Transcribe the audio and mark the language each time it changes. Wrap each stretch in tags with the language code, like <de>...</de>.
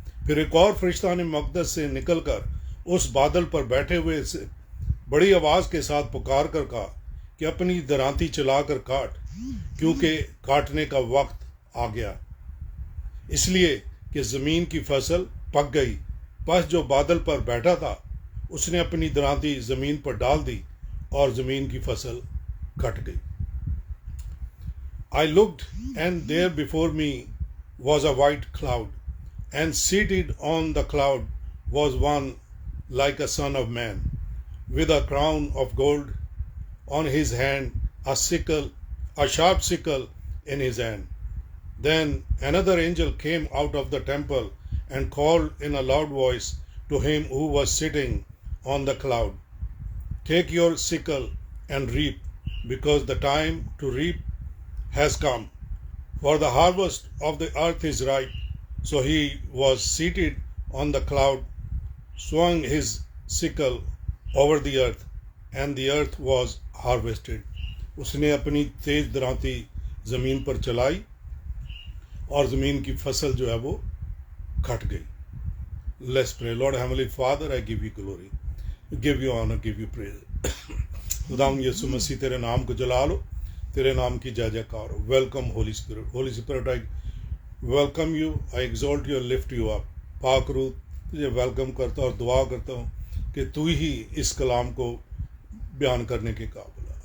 <hi>फिर एक और फरिश्ता ने मकदस से निकलकर उस बादल पर बैठे हुए से बड़ी आवाज़ के साथ पुकार कर कहा कि अपनी दरांती चलाकर काट, क्योंकि काटने का वक्त आ गया, इसलिए कि ज़मीन की फसल पक गई। बस जो बादल पर बैठा था उसने अपनी दरांती ज़मीन पर डाल दी और ज़मीन की फसल कट गई।</hi> <en>I looked, and there before me was a white cloud, and seated on the cloud was one like a son of man, with a crown of gold on his hand, a sharp sickle in his hand. Then another angel came out of the temple and called in a loud voice to him who was sitting on the cloud, "Take your sickle and reap, because the time to reap has come, for the harvest of the earth is ripe." So he was seated on the cloud, swung his sickle over the earth, and the earth was harvested.</en> <hi>उसने अपनी तेज दरांती ज़मीन पर चलाई और ज़मीन की फसल जो है वो कट गई।</hi> <en>Let's pray. Lord Heavenly Father, I give you glory, give you honor, give you praise.</en> <hi>खुदावंद यीशु मसीह तेरे नाम को जला लो, तेरे नाम की जय जयकार हो।</hi> <en>Welcome holy spirit. Holy spirit, I welcome you, I exalt you, lift you up.</en> <hi>पाक रूह, तुझे वेलकम करता हूँ और दुआ करता हूँ कि तू ही इस कलाम को बयान करने के काबिल है।</hi>